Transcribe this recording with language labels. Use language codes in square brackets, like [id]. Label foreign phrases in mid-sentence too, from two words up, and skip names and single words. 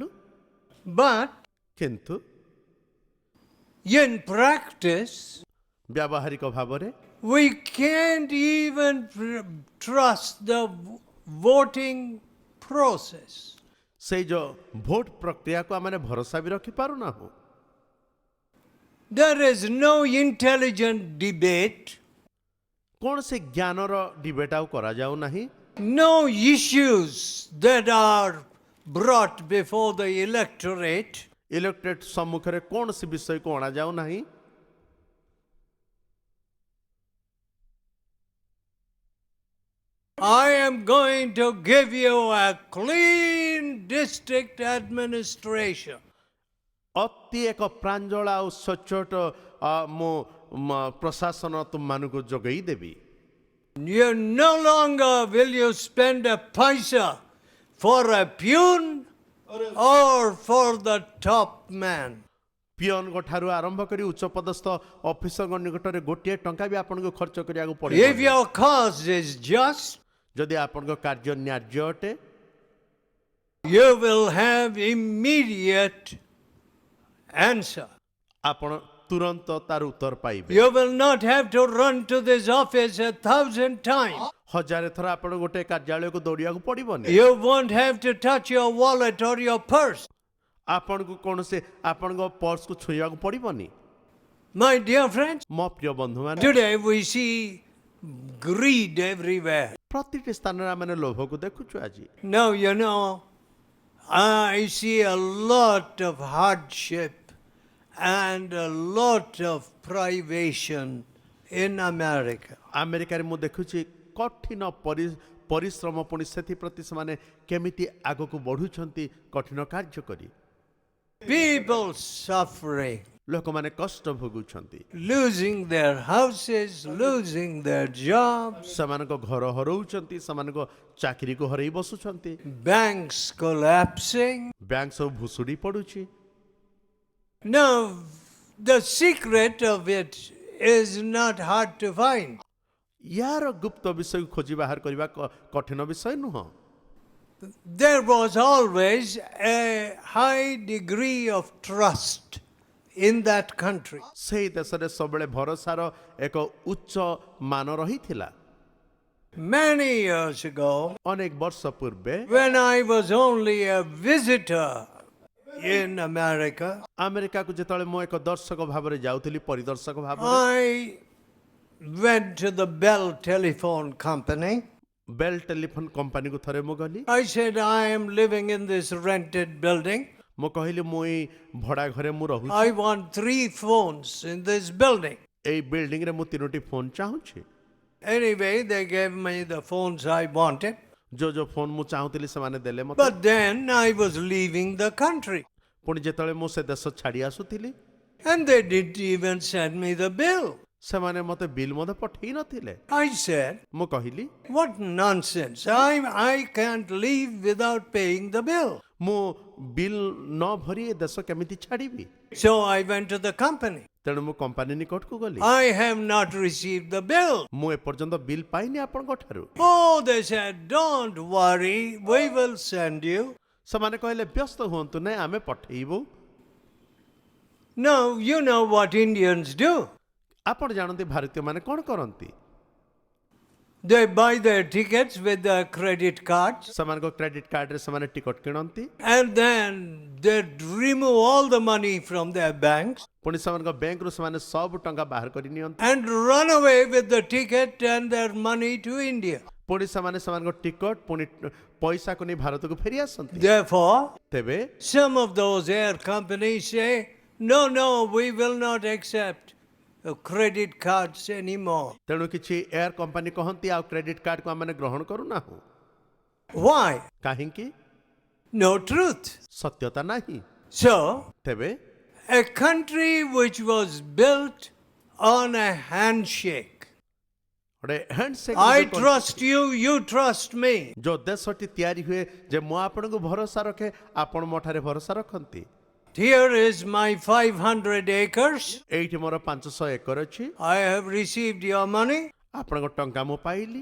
[en] But [or] କିନ୍ତୁ [en] in practice, [or] व्यावहारिକ ଭାବରେ [en] we can't even trust the voting process. [or] ସେଇ ଯୋଉ ଭୋଟ ପ୍ରକ୍ରିୟାକୁ ଆମେମାନେ ଭରସା ବି ରଖିପାରୁନାହୁଁ। [en] There is no intelligent debate, [or] କୌଣସି ଜ୍ଞାନର ଡିବେଟ୍ ଆଉ କରାଯାଉ ନାହିଁ। [en] no issues that are brought before the electorate. [or] ଇଲେକ୍ଟେଡ୍ ସମ୍ମୁଖରେ କୌଣସି ବିଷୟକୁ ଅଣାଯାଉ ନାହିଁ। [en] I am going to give you a clean district administration. [or] ଅତି ଏକ ପ୍ରାଞ୍ଜଳ ଆଉ ସଚ୍ଚୋଟ ମୁଁ ପ୍ରଶାସନ ତୁମମାନଙ୍କୁ ଯୋଗାଇ ଦେବି। [en] You no longer will you spend a paisa for a peon or for the top man. [or] ପିଅନଙ୍କ ଠାରୁ ଆରମ୍ଭ କରି ଉଚ୍ଚ ପଦସ୍ଥ ଅଫିସରଙ୍କ ନିକଟରେ ଗୋଟିଏ ଟଙ୍କା ବି ଆପଣଙ୍କୁ ଖର୍ଚ୍ଚ କରିବାକୁ [en] If [or] ପଡ଼ିବ। [en] your cause is just, [or] ଯଦି ଆପଣଙ୍କ କାର୍ଯ୍ୟ ନ୍ୟାଯ୍ୟ ଅଟେ, [en] you will have immediate answer. [or] ଆପଣ ତୁରନ୍ତ ତାର ଉତ୍ତର ପାଇବେ। [en] You will not have to run to this office 1,000 times. [or] ହଜାରେ ଥର ଆପଣ ଗୋଟେ କାର୍ଯ୍ୟାଳୟକୁ ଦୌଡ଼ିବାକୁ ପଡ଼ିବନି। [en] You won't have to touch your wallet or your purse. [or] ଆପଣଙ୍କୁ କୌଣସି ଆପଣଙ୍କ ପର୍ସକୁ ଛୁଇଁବାକୁ ପଡ଼ିବନି। [en] My dear friends, [or] ମୋ ପ୍ରିୟ ବନ୍ଧୁମାନେ, [en] today we see greed everywhere. [or] ପ୍ରତିଟି ସ୍ଥାନରେ ଆମେ ଲୋଭକୁ ଦେଖୁଛୁ ଆଜି। [en] Now, you know, I see a lot of hardship and a lot of privation in America. [or] ଆମେରିକାରେ ମୁଁ ଦେଖୁଛି କଠିନ ପରିଶ୍ରମ, ପୁଣି ସେଥିପ୍ରତି ସେମାନେ କେମିତି ଆଗକୁ ବଢ଼ୁଛନ୍ତି କଠିନ କାର୍ଯ୍ୟ କରି। [en] People suffering, [or] ଲୋକମାନେ କଷ୍ଟ ଭୋଗୁଛନ୍ତି, [en] losing their houses, losing their jobs, [or] ସେମାନଙ୍କ ଘର ହରଉଛନ୍ତି, ସେମାନଙ୍କ ଚାକିରିକୁ ହରେଇ ବସୁଛନ୍ତି, [en] banks collapsing. [or] ବ୍ୟାଙ୍କ ସବୁ ଭୁଷୁଡ଼ି ପଡ଼ୁଛି। [en] Now, the secret of it is not hard to find. [or] ୟାର ଗୁପ୍ତ ବିଷୟକୁ ଖୋଜି ବାହାର କରିବା କଠିନ ବିଷୟ ନୁହଁ। [en] There was always a high degree of trust in that country. [or] ସେଇ ଦେଶରେ ସବୁବେଳେ ଭରସାର ଏକ ଉଚ୍ଚ ମାନ ରହିଥିଲା। [en] Many years ago, [or] ଅନେକ ବର୍ଷ ପୂର୍ବେ [en] when I was only a visitor in America, [or] ଆମେରିକାକୁ ଯେତେବେଳେ ମୁଁ ଏକ ଦର୍ଶକ ଭାବରେ ଯାଉଥିଲି, ପରିଦର୍ଶକ ଭାବରେ, [en] I went to the Bell Telephone Company. [or] ବେଲ୍ ଟେଲିଫୋନ କମ୍ପାନୀକୁ ଥରେ ମୁଁ ଗଲି। [en] I said, I am living in this rented building. [or] ମୁଁ କହିଲି ମୁଁ ଏଇ ଭଡ଼ା ଘରେ ମୁଁ ରହୁଛି, [en] I want 3 phones in this building. [or] ଏଇ ବିଲ୍ଡିଂରେ ମୁଁ 3ଟି ଫୋନ୍ ଚାହୁଁଛି। [en] Anyway, they gave me the phones I wanted. [or] ଯୋଉ ଫୋନ୍ ମୁଁ ଚାହୁଁଥିଲି ସେମାନେ ଦେଲେ ମୋତେ। [en] But then I was leaving the country. [or] ପୁଣି ଯେତେବେଳେ ମୁଁ ସେ ଦେଶ ଛାଡ଼ି ଆସୁଥିଲି, [en] And they didn't even send me the bill. [or] ସେମାନେ ମୋତେ ବିଲ୍ ମଧ୍ୟ ପଠେଇ ନଥିଲେ। [en] I said, [or] ମୁଁ କହିଲି [en] what nonsense. I can't leave without paying the bill. [or] ମୁଁ ବିଲ୍ ନ ଭରି ଏ ଦେଶ କେମିତି ଛାଡ଼ିବି? [en] So I went to the company. [or] ତେଣୁ ମୁଁ କମ୍ପାନୀ ନିକଟକୁ ଗଲି। [en] I have not received the bill. [or] ମୁଁ ଏପର୍ଯ୍ୟନ୍ତ ବିଲ୍ ପାଇନି ଆପଣଙ୍କ ଠାରୁ। [en] Oh, they said, don't worry, we will send you. [or] ସେମାନେ କହିଲେ ବ୍ୟସ୍ତ ହୁଅନ୍ତୁ ନାହିଁ, ଆମେ ପଠେଇବୁ। [en] Now, you know what Indians do. [or] ଆପଣ ଜାଣନ୍ତି ଭାରତୀୟମାନେ କ'ଣ କରନ୍ତି? [en] They buy their tickets with their credit cards, [or] ସେମାନଙ୍କ [en] credit card [or] ସେମାନେ ଟିକଟ କିଣନ୍ତି, [en] and then they remove all the money from their banks [or] ପୁଣି ସେମାନଙ୍କ ବ୍ୟାଙ୍କରୁ ସେମାନେ ସବୁ ଟଙ୍କା ବାହାର କରି ନିଅନ୍ତି, [en] and run away with the ticket and their money to India. [or] ପୁଣି ସେମାନେ ସେମାନଙ୍କ ଟିକଟ ପୁଣି ପଇସାକୁ ନେଇ ଭାରତକୁ ଫେରି ଆସନ୍ତି। [en] Therefore, [or] ତେବେ [en] some of those air companies say, no, we will not accept credit cards anymore. [or] ତେଣୁ କିଛି [en] air company [or] କହନ୍ତି ଆଉ [en] credit card [or] ଆମେ ଗ୍ରହଣ କରୁନାହୁଁ। [en] Why? [or] କାହିଁକି? [en] No truth. [or] ସତ୍ୟତା ନାହିଁ। [en] So, [or] ତେବେ [en] a country which was built on a handshake. [or] ଗୋଟେ ହ୍ୟାଣ୍ଡସେକ୍, [en] I trust you, you trust me. [or] ଯୋଉ ଦେଶଟି ତିଆରି ହୁଏ ଯେ ମୁଁ ଆପଣଙ୍କୁ ଭରସା ରଖେ, ଆପଣ ମୋ ଠାରେ ଭରସା ରଖନ୍ତି। [en] Here is my 500 acres. [or] ଏଇଠି ମୋର 500 ଏକର ଅଛି, [en] I have received your money. [or] ଆପଣଙ୍କ ଟଙ୍କା ମୁଁ ପାଇଲି